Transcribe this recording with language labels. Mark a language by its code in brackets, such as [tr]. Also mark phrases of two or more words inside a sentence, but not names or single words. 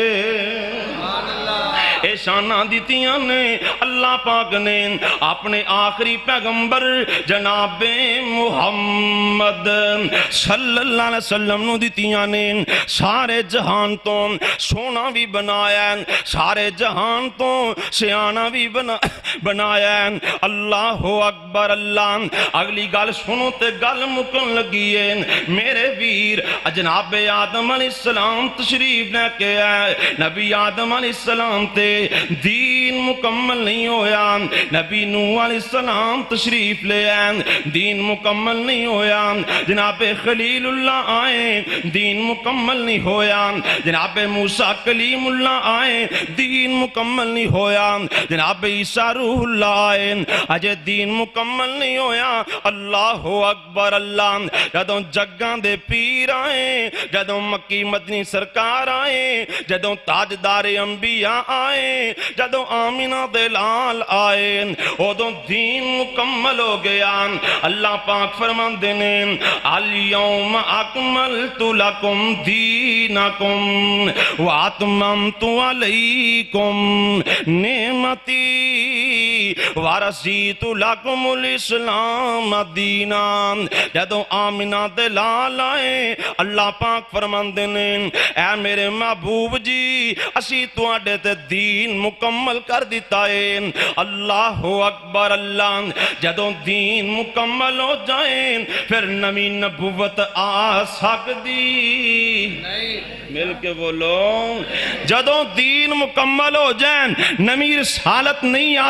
[pa] شانہ دیتیاں نے اللہ پاک نے اپنے آخری پیغمبر جناب محمد [ar] صلی اللہ علیہ وسلم [pa] نو دیتیاں نے سارے جہان تو سونا بھی بنایا سارے جہان تو سیانہ بھی بنایا [ar] اللہ اکبر [pa] اللہ اگلی گل سنو تے گل مکن لگیے میرے ویر جناب آدم [ar] علیہ السلام [pa] تشریف لے کے آئے نبی آدم [ar] علیہ السلام [pa] تے دین مکمل نہیں ہویا نبی نوح [ar] علیہ السلام [pa] تشریف لے آئے دین مکمل نہیں ہویا جناب خلیل اللہ آئے دین مکمل نہیں ہویا جناب موسیٰ کلیم اللہ آئے دین مکمل نہیں ہویا جناب عیسیٰ روح اللہ آئے اجے دین مکمل نہیں ہویا [ar] اللہ اکبر [pa] اللہ جدوں جگاں دے پیر آئے جدوں مکی مدنی سرکار آئے جدوں تاجدار انبیاء آئے جدوں عامل آمینہ دے لال آئے ادو دین مکمل ہو گیا اللہ پاک فرماندے نے [ar] الیوم اکملت لکم دینکم واتممت علیکم نعمتی ورسیت لکم الاسلام دینا [pa] جدو آمینہ دے لال آئے اللہ پاک فرماندے نے اے میرے محبوب جی اسی تواڈے تے دین مکمل کر دیتا ہے [ar] اللہ اکبر [pa] اللہ جدو دین مکمل ہو جائیں پھر نمی نبوت آ سکتی مل کے بولو جدو دین مکمل ہو جائیں نمی رسالت نہیں آ